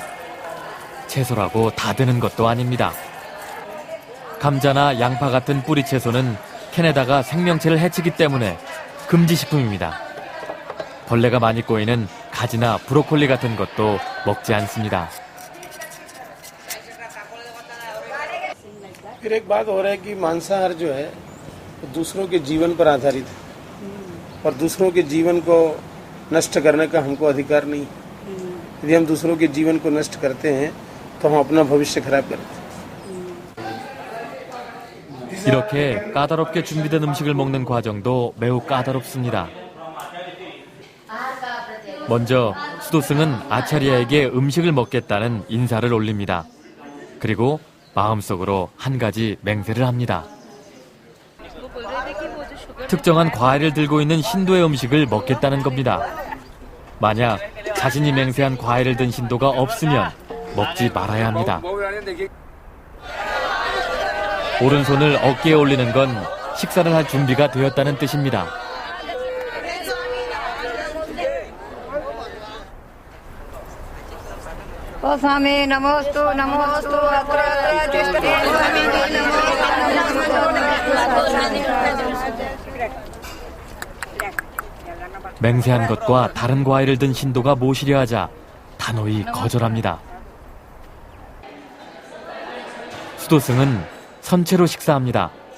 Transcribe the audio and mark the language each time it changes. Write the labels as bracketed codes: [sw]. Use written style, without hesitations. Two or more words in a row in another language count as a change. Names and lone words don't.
[ko] 채소라고 다 되는 것도 아닙니다. 감자나 양파 같은 뿌리 채소는 캔에다가 생명체를 해치기 때문에 금지식품입니다. 벌레가 많이 꼬이는 가지나 브로콜리 같은 것도 먹지 않습니다. [hi] फिर एक बात हो रहा है कि मांसाहार जो है दूसरों के जीवन पर आधारित है और दूसरों के जीवन को नष्ट करने का हमको अधिकार नहीं। यदि हम दूसरों के जीवन को नष्ट करते हैं तो हम अपना भविष्य खराब करते हैं। [ko] 이렇게 까다롭게 준비된 음식을 먹는 과정도 매우 까다롭습니다. 먼저 수도승은 아차리아에게 음식을 먹겠다는 인사를 올립니다. 그리고 마음속으로 한 가지 맹세를 합니다. 특정한 과일을 들고 있는 신도의 음식을 먹겠다는 겁니다. 만약 자신이 맹세한 과일을 든 신도가 없으면 먹지 말아야 합니다. 오른손을 어깨에 올리는 건 식사를 할 준비가 되었다는 뜻입니다. [sa] स्वामी नमोस्तु नमोस्तु [ko] 맹세한 것과 다른 과일을 든 신도가 모시려 하자 단호히 거절합니다. 수도승은 선체로 식사합니다.